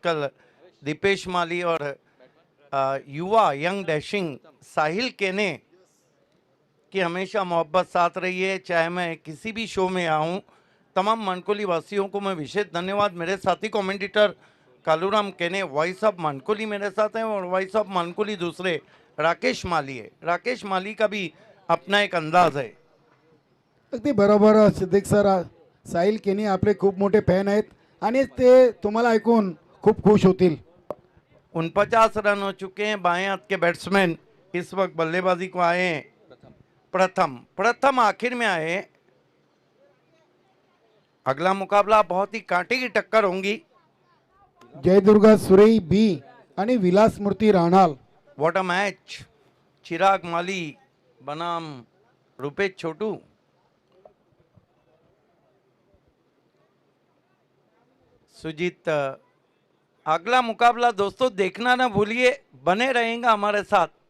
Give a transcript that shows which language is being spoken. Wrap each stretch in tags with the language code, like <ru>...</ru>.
<hi>कल दीपेश माली और युवा यंग डैशिंग साहिल केने की हमेशा मोहब्बत साथ रही है, चाहे मैं किसी भी शो में आऊँ। तमाम मनकोली वासियों को मैं विशेष धन्यवाद। मेरे साथी कमेंटेटर कालूराम केने, वॉइस ऑफ मनकोली मेरे साथ हैं, और वॉइस ऑफ मनकोली दूसरे राकेश माली है। राकेश माली का भी अपना एक अंदाज है।</hi> <mr>अगदी बरोबर सिद्दीक सर, साहिल केनी आपले खूप मोठे फॅन आहेत आणि ते तुम्हाला ऐकून खूप खुश होतील.</mr> <hi>49 रन हो चुके हैं। बाएं हाथ के बैट्समैन इस वक्त बल्लेबाजी को आए हैं। प्रथम आखिर में आए। अगला मुकाबला बहुत ही कांटे की टक्कर होंगी।</hi> <mr>जयदुर्गा सुरेई बी आणि विलास मूर्ती राणाल.</mr> <en>What a match.</en> <hi>चिराग माली बनाम रुपेश छोटू। सुजीत, अगला मुकाबला दोस्तों देखना ना भूलिए, बने रहेगा हमारे साथ।</hi>